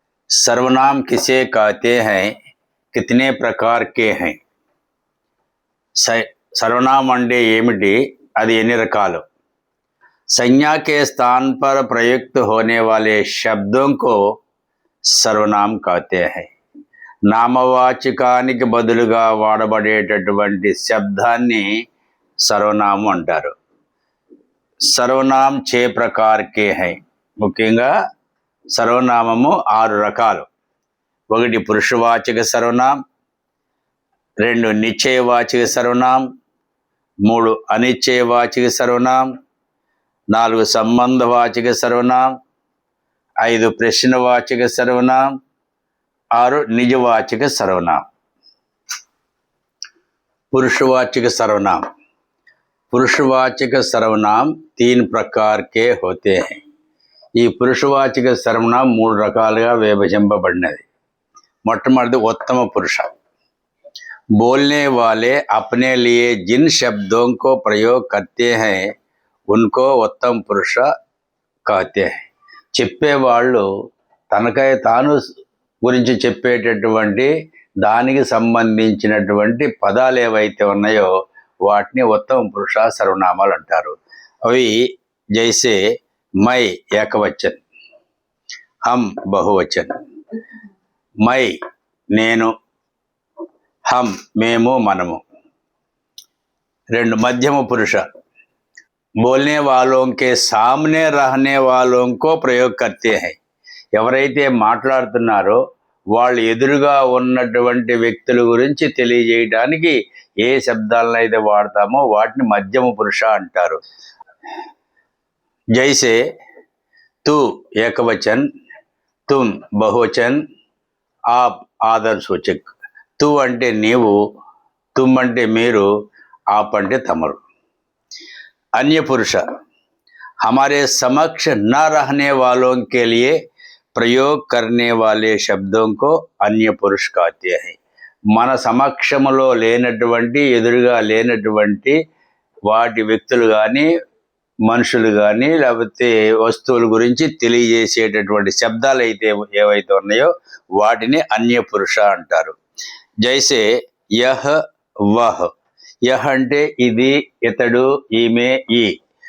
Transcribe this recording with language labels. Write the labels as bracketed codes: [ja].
[hi] सर्वनाम किसे कहते हैं, कितने प्रकार के हैं? [te] सर्वनाम అంటే ఏమిటి, అది ఎన్ని రకాలు? [hi] संज्ञा के स्थान पर प्रयुक्त होने वाले शब्दों को सर्वनाम कहते हैं. [te] నామవాచకానికి బదులుగా వాడబడేటటువంటి శబ్దాన్ని సర్వనామం అంటారు. [hi] సర్వనామ్ 6 प्रकार के हैं. [te] ముఖ్యంగా సర్వనామము 6 రకాలు. 1 పురుషవాచక సర్వనాం, 2 నిశ్చయవాచక సర్వనాం, 3 అనిశ్చయవాచక సర్వనాం, 4 సంబంధవాచక సర్వనాం, 5 ప్రశ్నవాచక సర్వనాం, 6 నిజవాచక సర్వనాం. [hi] पुरुषवाचक सर्वनाम. पुरुषवाचक सर्वनाम 3 प्रकार के होते हैं. [te] ఈ పురుషవాచక సర్వనామం 3 రకాలుగా విభజింపబడినది. మొట్టమొదటిది ఉత్తమ పురుష. [hi] बोलने वाले अपने लिए जिन शब्दों को प्रयोग करते हैं उनको उत्तम पुरुष कहते हैं. [te] చెప్పేవాళ్ళు తనకై తాను గురించి చెప్పేటటువంటి దానికి సంబంధించినటువంటి పదాలు ఏవైతే ఉన్నాయో వాటిని ఉత్తమ పురుష సర్వనామాలు అంటారు. [hi] అవి జైసే మై ఏకవచన్, హమ్ బహువచన్. [te] మై నేను, హమ్ మేము మనము. 2 మధ్యమ పురుష. [hi] बोलने वालों के सामने रहने वालों को प्रयोग करते हैं. [te] ఎవరైతే మాట్లాడుతున్నారో వాళ్ళు ఎదురుగా ఉన్నటువంటి వ్యక్తుల గురించి తెలియజేయడానికి ఏ శబ్దాలను అయితే వాడతామో వాటిని మధ్యమ పురుష అంటారు. [hi] జైసే తు ఏకవచన్, తుమ్ బహువచన్, ఆప్ ఆదర్ సూచక్. [te] తు అంటే నీవు, తుమ్ అంటే మీరు, ఆప్ అంటే తమరు. अन्य पुरुष. [hi] हमारे समक्ष न रहने वालों के लिए प्रयोग करने वाले शब्दों को अन्य पुरुष कहते हैं. [te] మన సమక్షములో లేనటువంటి, ఎదురుగా లేనటువంటి వాటి వ్యక్తులు కానీ మనుషులు కానీ లేకపోతే వస్తువుల గురించి తెలియజేసేటటువంటి శబ్దాలు అయితే ఏవైతే ఉన్నాయో వాటిని అన్య పురుష అంటారు. [hi] జైసే యహ్ వహ్. [te] యహ్ అంటే ఇది, ఇతడు, ఈమె, ఈ.